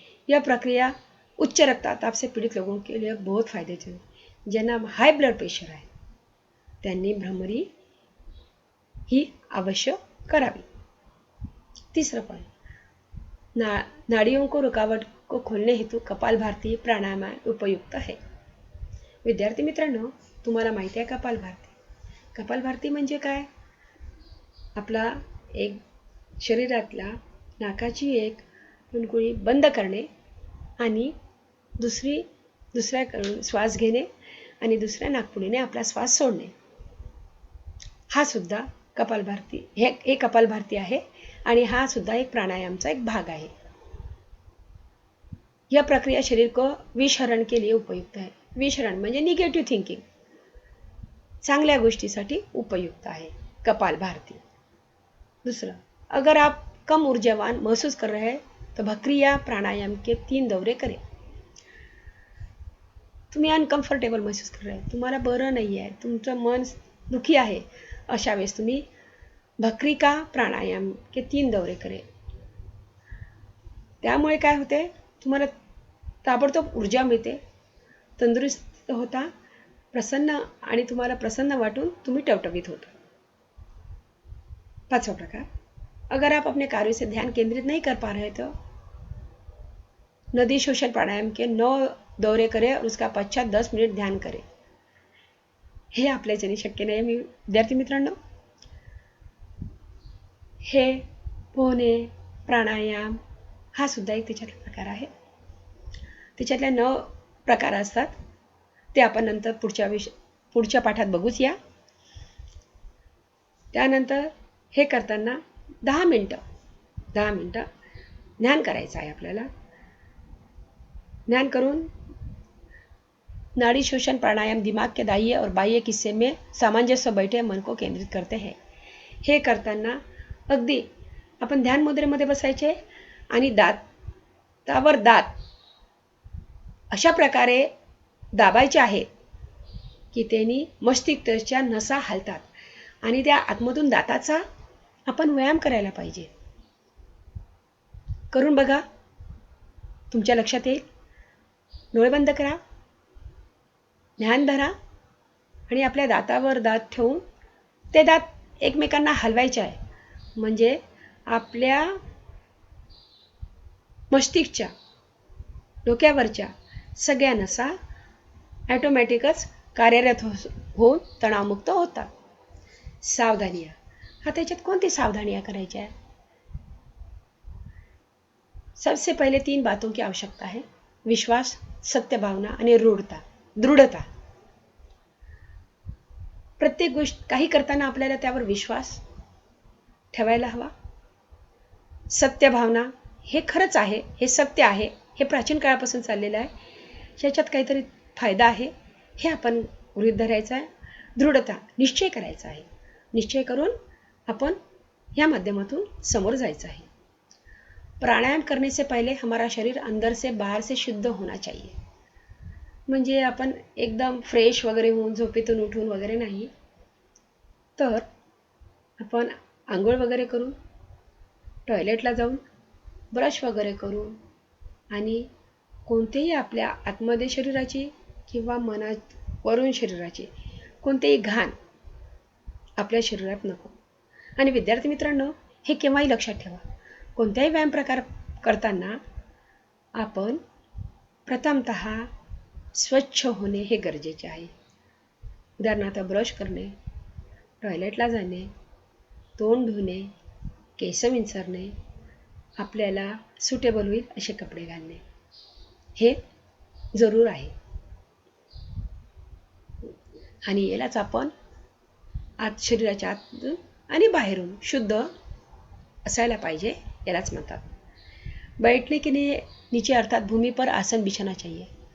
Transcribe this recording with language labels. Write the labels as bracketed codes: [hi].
[hi] यह प्रक्रिया उच्च रक्तचाप से पीड़ित लोगों के लिए बहुत फायदेमंद है. [mr] ज्यांना हाय ब्लड प्रेशर आहे त्यांनी भ्रामरी ही अवश्य करावी. [hi] तीसरा पॉइंट, नाड़ियों को रुकावट को खोलने हेतु कपालभाती प्राणायाम उपयुक्त है. [mr] विद्यार्थी मित्रांनो, तुम्हाला माहिती आहे कपालभाती म्हणजे काय? आपला एक शरीरातला नाकाची एक कुणकुणी बंद करणे आणि दुसऱ्याकडून श्वास घेणे आणि दुसऱ्या नाकपुडीने आपला श्वास सोडणे. हा सुद्धा कपालभाती हे कपालभाती आहे आणि हा सुद्धा एक प्राणायामचा एक भाग आहे. [hi] यह प्रक्रिया शरीर को विषहरण के लिए उपयुक्त है. [mr] विषहरण म्हणजे निगेटिव्ह थिंकिंग, चांगल्या गोष्टीसाठी उपयुक्त आहे कपालभाती. [hi] दूसरा, अगर आप कम ऊर्जावान महसूस कर रहे हैं तो भक्री या प्राणायाम के 3 दौरे करें. [mr] तुम्ही अनकम्फर्टेबल [hi] महसूस कर रहे हैं, [mr] तुम्हाला बरं नाही आहे, तुमचं मन दुखी आहे, अशा वेळेस तुम्ही भक्री [hi] का प्राणायाम के 3 दौरे करें. [mr] त्यामुळे काय होते, तुम्हाला ताबडतोब ऊर्जा मिळते, तंदुरुस्त होता, तुम्हाला प्रसन्न वाटून तुम्ही टवटवीत होता. [hi] 5वां प्रकार, अगर आप अपने कार्य से ध्यान केंद्रित नहीं कर पा रहे तो नदी शोषण प्राणायाम के 9 दौरे करें और उसका पश्चात 10 मिनिट ध्यान करें. [mr] हे आपल्याच्याने शक्य नाही. मी विद्यार्थी मित्रांनो, हे पोहणे प्राणायाम हा सुद्धा एक त्याच्यातला प्रकार आहे. त्याच्यातल्या 9 प्रकार असतात, ते आपण नंतर पुढच्या पाठात बघूच या. त्यानंतर हे करताना 10 मिनिटं ध्यान करायचं आहे आपल्याला. ध्यान करून [hi] नाड़ी शोषण प्राणायाम दिमाग के दाहिने और बाह्य हिस्से में सामंजस्य बैठे मन को केंद्रित करते हैं. [mr] हे करताना अगदी आपण ध्यान मुद्रेमध्ये बसायचे आणि दातावर दात अशा प्रकारे दाबायचे आहे की त्यांनी मस्तिष्काच्या नसा हलतात आणि त्या आतमधून दाताचा आपण व्यायाम करायला पाहिजे. करून बघा, तुमच्या लक्षात येईल. डोळे बंद करा, ध्यान धरा आणि आपल्या दातावर दात ठेवून ते दात एकमेकांना हलवायचे आहे. म्हणजे आपल्या मस्तिष्काच्या डोक्यावरच्या सगळ्या नसा ॲटोमॅटिकच कार्यरत होऊन तणावमुक्त होतात. सावधानियाँ, हा त्याच्यात कोणती सावधानियाँ करायच्या आहे? [hi] सबसे पहले 3 बातों की आवश्यकता है: विश्वास, सत्य भावना आणि दृढता. [mr] प्रत्येक गोष्ट काही करताना आपल्याला त्यावर विश्वास ठेवायला हवा. सत्य भावना, हे खरंच आहे, हे सत्य आहे, हे प्राचीन काळापासून चाललेलं आहे, याच्यात काहीतरी फायदा आहे, हे आपण गृहीत धरायचं आहे. दृढता, निश्चय करायचा आहे. निश्चय करून आपण या माध्यमातून समोर जायचं आहे. [hi] प्राणायाम करने से पहले हमारा शरीर अंदर से बाहर से शुद्ध होना चाहिए. [mr] म्हणजे आपण एकदम फ्रेश वगैरे होऊन झोपेतून उठून वगैरे नाही, तर आपण आंघोळ वगैरे करून टॉयलेटला जाऊन ब्रश वगैरे करून आणि कोणतेही आपल्या आतमध्ये शरीराची किंवा मनात वरून शरीराची कोणतेही घाण आपल्या शरीरात नको. आणि विद्यार्थी मित्रांनो, हे केव्हाही लक्षात ठेवा. कोणत्याही व्यायाम प्रकार करताना आपण प्रथमतः स्वच्छ होणे हे गरजेचे आहे. उदाहरणार्थ ब्रश करणे, टॉयलेटला जाणे, तोंड धुणे, केस विंचरणे, आपल्याला सुटेबल होईल असे कपडे घालणे हे जरूर आहे. आणि यालाच आपण शरीराच्या आतून आणि बाहेरून शुद्ध असायला पाहिजे, यालाच म्हणतात. [hi] बैठने के नीचे अर्थात भूमी पर आसन बिछाना चाहिए.